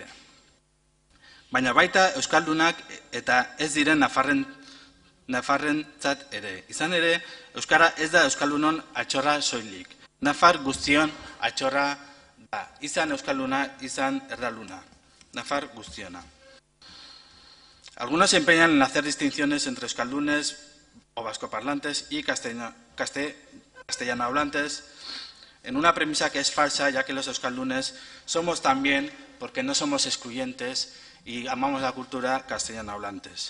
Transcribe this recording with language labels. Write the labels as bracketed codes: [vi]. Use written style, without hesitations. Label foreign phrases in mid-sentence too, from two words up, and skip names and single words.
[eu] Baina baita Euskaldunak eta ez diren Nafarrentzat ere. Izan ere, Euskara ez da Euskaldunon altxorra soilik. Nafar guztion altxorra da. Izan Euskalduna, izan erdalduna. Nafar guztiona. [es] Algunos se empeñan en hacer distinciones entre euskaldunes o vascoparlantes y castellano hablantes en una premisa que es falsa, ya que los euskaldunes somos también, porque no somos excluyentes y amamos la cultura, castellano hablantes.